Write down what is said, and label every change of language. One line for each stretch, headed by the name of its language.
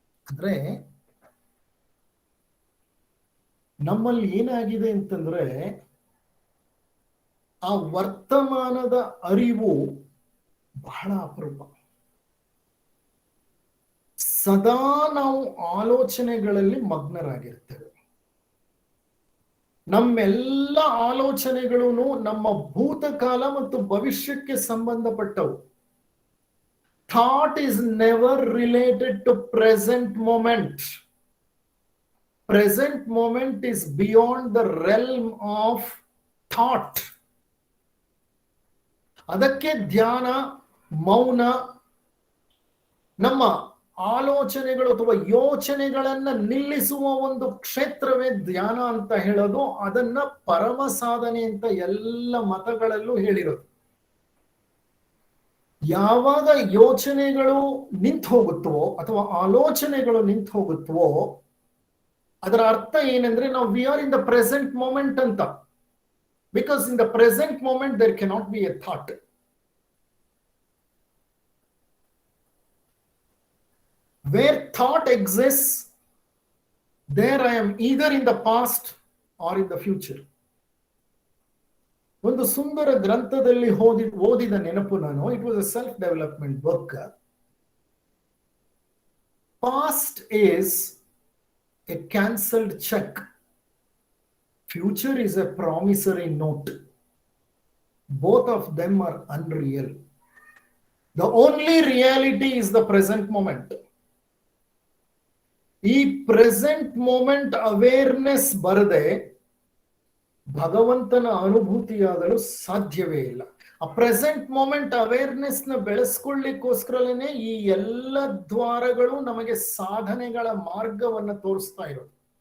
Kannada: ಅಂದ್ರೆ ನಮ್ಮಲ್ಲಿ ಏನಾಗಿದೆ ಅಂತಂದ್ರೆ, ಆ ವರ್ತಮಾನದ ಅರಿವು ಬಹಳ ಅಪರೂಪ. ಸದಾ ನಾವು ಆಲೋಚನೆಗಳಲ್ಲಿ ಮಗ್ನರಾಗಿರ್ತೇವೆ. ನಮ್ಮೆಲ್ಲ ಆಲೋಚನೆಗಳು ನಮ್ಮ ಭೂತಕಾಲ ಮತ್ತು ಭವಿಷ್ಯಕ್ಕೆ ಸಂಬಂಧಪಟ್ಟವು.
English: Thought is never related to present moment. Present moment is beyond the realm of thought.
Kannada: ಅದಕ್ಕೆ ಧ್ಯಾನ, ಮೌನ, ನಮ್ಮ ಆಲೋಚನೆಗಳು ಅಥವಾ ಯೋಚನೆಗಳನ್ನ ನಿಲ್ಲಿಸುವ ಒಂದು ಕ್ಷೇತ್ರವೇ ಧ್ಯಾನ ಅಂತ ಹೇಳೋದು. ಅದನ್ನ ಪರಮ ಸಾಧನೆ ಅಂತ ಎಲ್ಲ ಮತಗಳಲ್ಲೂ ಹೇಳಿರೋದು. ಯಾವಾಗ ಯೋಚನೆಗಳು ನಿಂತು ಹೋಗುತ್ತವೋ ಅಥವಾ ಆಲೋಚನೆಗಳು ನಿಂತು ಹೋಗುತ್ತವೋ ಅದರ ಅರ್ಥ ಏನಂದ್ರೆ ನಾವು
English: we are in the present moment
Kannada: ಅಂತ.
English: Because in the present moment there cannot be a thought. Where thought exists, there I am either in the past or in the future.
Kannada: ಒಂದು ಸುಂದರ ಗ್ರಂಥದಲ್ಲಿ ಓದಿದ ನೆನಪು ನಾನು.
English: It was a self development book. Past is a cancelled check. Future is a promissory note. Both of them are unreal. The only reality is the present moment.
Kannada: ಈ
English: present moment awareness
Kannada: ಬರದೆ ಭಗವಂತನ ಅನುಭೂತಿಯಾಗಲು ಸಾಧ್ಯವೇ ಇಲ್ಲ. ಆ
English: present moment awareness
Kannada: ನ ಬೆಳೆಸ್ಕೊಳ್ಳಿಕ್ಕೋಸ್ಕರನೇ ಈ ಎಲ್ಲ ದ್ವಾರಗಳು ನಮಗೆ ಸಾಧನೆಗಳ ಮಾರ್ಗವನ್ನ ತೋರಿಸ್ತಾ ಇರೋದು.